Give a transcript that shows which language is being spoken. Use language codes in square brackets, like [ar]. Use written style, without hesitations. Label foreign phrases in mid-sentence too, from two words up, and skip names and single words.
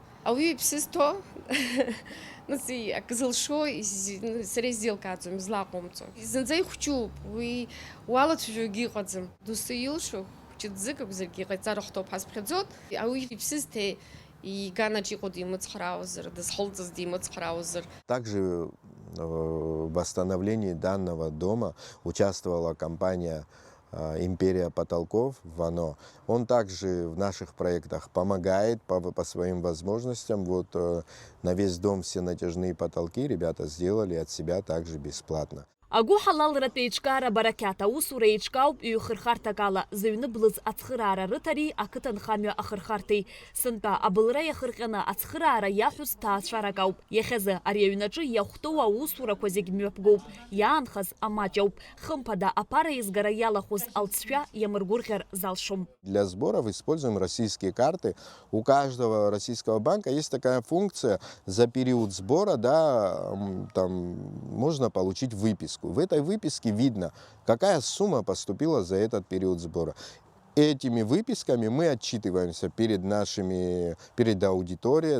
[ab] Ауаҩы иԥсы зҭо акы зылшо сара изеилкааӡом, излаҟоумҵо. Зынӡа ихәҷуп, уи уалацәажәогьы ыҟаӡам. Доусы илшо, хәҷы ӡык акәзаргьы иҟаиҵара хәҭоуп ҳазԥхьаӡоит. Ауаҩы иԥсы зҭеи иганаҿ иҟоу димыцхраауазар, дызхылҵыз димыцхраауазар. [ru] Также в восстановлении данного дома участвовала компания «Империя потолков» ВАНО. Он также в наших проектах помогает по своим возможностям. Вот на весь дом все натяжные потолки ребята сделали от себя также бесплатно. [ab] Агәы ҳалалратә еиҿкаара барақьаҭ аусура еиҿкаауп ҩ-хырхарҭак ала, зыҩны блыз ацхыраара рыҭареи ақыҭанхамҩа ахырхарҭеи. Сынтәа абылра иахырҟьаны ацхыраара иаҳәоз ҭаацәарак ауп. Иахьазы ари аҩнаҿы иахәҭоу аусурақәа зегь мҩаԥгоуп. Иаанхаз амаҷ ауп. Хымԥада аԥара еизгара иалахәыз алҵшәа иамыргәырӷьар залшом. [ru] Для сборов используем российские карты. У каждого российского банка есть такая функция: за период сбора, там можно получить выписку. В этой выписке видно, какая сумма поступила за этот период сбора. Этими выписками мы отчитываемся перед аудиторией.